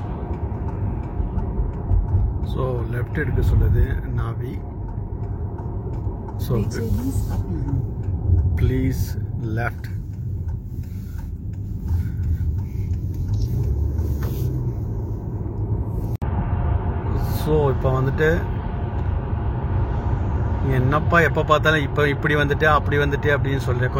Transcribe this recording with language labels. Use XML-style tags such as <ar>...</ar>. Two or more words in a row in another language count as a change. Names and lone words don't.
<ta>ஸோ லெஃப்ட் எடுக்க சொல்லுது நாவி. ஸோ</ta> <de>Bitte links abbiegen.</de> <en>Please left.</en> <ta>ஸோ இப்போ வந்துட்டு என்னப்பா எப்போ பார்த்தாலும் இப்போ இப்படி வந்துட்டு அப்படி வந்துட்டு அப்படின்னு சொல்கிறேன்.</ta>